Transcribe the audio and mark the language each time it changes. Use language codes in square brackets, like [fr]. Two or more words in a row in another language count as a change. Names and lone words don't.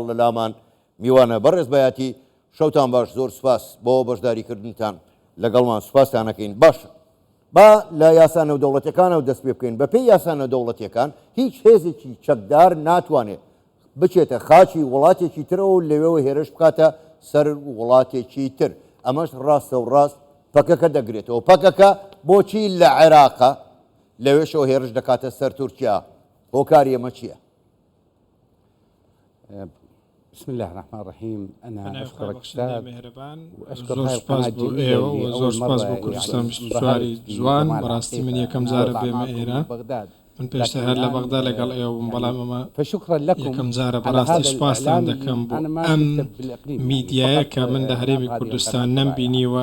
[ckb] لە لامان میوانە بەڕێز بایەتی شەوتان باش زۆر سوپاس بۆ بەشداریکردنتان لەگەڵمان سوپاسیانەکەین باش با لە یاسا نێودەوڵەتیەکانەوە دەست پێ بکەین بەپێی یاسا نێودەوڵەتیەکان هیچ هێزێکی چەکدار ناتوانێت بچێتە خاچی وڵاتێکی ترەوە و لەوێەوە هێرش بکاتە سەر وڵاتێکی تر ئەمەش ڕاستە و ڕاست پەکەکە دەگرێتەوە پەکەکە بۆچی لە عێراقە لەوێشەوە هێرش دەکاتە سەر تورکیا هۆکاری ئەمە چییە؟ [ar] بسم الله الرحمن الرحيم أنا أشكرك أستاذ [ckb] وأشكر سپاس بۆ ئێوە و زۆر سپاس بۆ کوردستان سواری جوان بەڕاستی من یەکەم جارە بێمە ئێران من پێشتر هەر لە بەغدا لەگەڵ ئێوە بەڵام ئەمە یەکەم جارە بەڕاستی سوپاستان دەکەم بۆ ئەم میدیایە کە من لە هەرێمی کوردستان نەمبینیوە